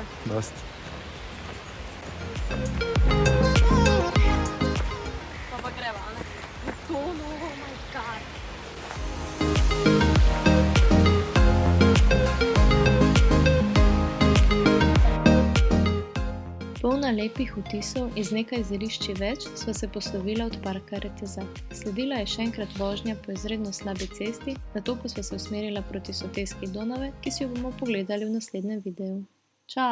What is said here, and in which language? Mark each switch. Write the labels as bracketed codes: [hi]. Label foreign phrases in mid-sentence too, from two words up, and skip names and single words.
[sl] Dosti. Pa greva, a ne? To, no, [en] oh my god. [sl] Polna lepih vtisov iz nekaj zelišči več sva se poslovila od parka Retezat. Sledila je še enkrat vožnja po izredno slabi cesti, nato pa sva se usmerila proti soteski Donave, ki si jo bomo pogledali v naslednjem videu.